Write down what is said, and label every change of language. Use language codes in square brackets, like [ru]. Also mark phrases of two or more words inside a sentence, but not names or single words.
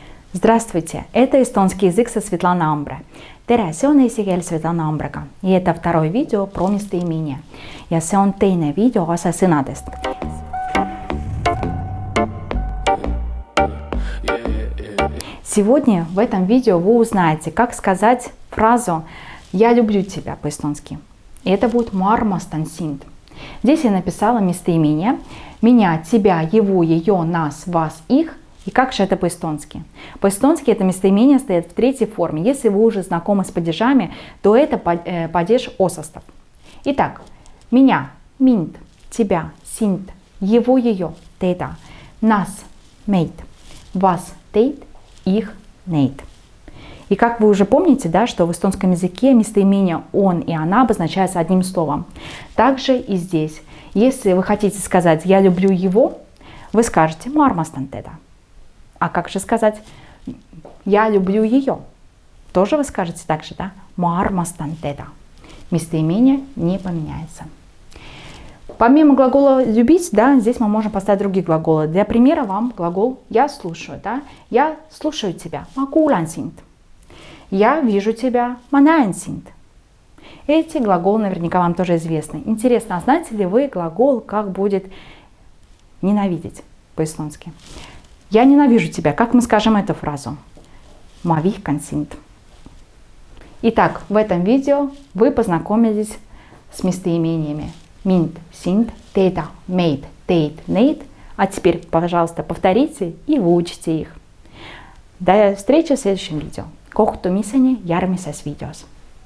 [ru] Здравствуйте, это эстонский язык со Светланой Амбре. [et] Tere, see on eesti keel Svetlana Ambrega ja [ru] это второе видео про местоимения. [et] Ja see on teine video asesõnadest. [ru] Сегодня в этом видео вы узнаете, как сказать фразу «Я люблю тебя» по-эстонски. И это будет [et] «Ma armastan sind». [ru] Здесь я написала местоимение «меня», «тебя», «его», «ее», «нас», «вас», «их». И как же это по-эстонски? По-эстонски это местоимение стоит в третьей форме. Если вы уже знакомы с падежами, то это падеж осостов. Итак, меня, mind, тебя, sind, его, ее, teda, нас, meid, вас, teid, их, neid. И как вы уже помните, да, что в эстонском языке местоимение он и она обозначаются одним словом. Также и здесь. Если вы хотите сказать «я люблю его», вы скажете [et] «ma armastan teda». [ru] А как же сказать «я люблю ее»? Тоже вы скажете так же, да? [et] «Ma armastan teda». [ru] Местоимение не поменяется. Помимо глагола «любить», да, здесь мы можем поставить другие глаголы. Для примера вам глагол «я слушаю». Да? «Я слушаю тебя» – [et] «ma kuulan sind». [ru] «Я вижу тебя» – [et] «ma näen sind». [ru] Эти глаголы наверняка вам тоже известны. Интересно, а знаете ли вы глагол, как будет ненавидеть по-эстонски? «Я ненавижу тебя». Как мы скажем эту фразу? [et] «Ma vihkan sind». [ru] Итак, в этом видео вы познакомились с местоимениями [et] mind, sind, teda, meid, teid, neid. [ru] А теперь, пожалуйста, повторите и выучите их. До встречи в следующем видео. [et] Kohtumiseni järgmises videos.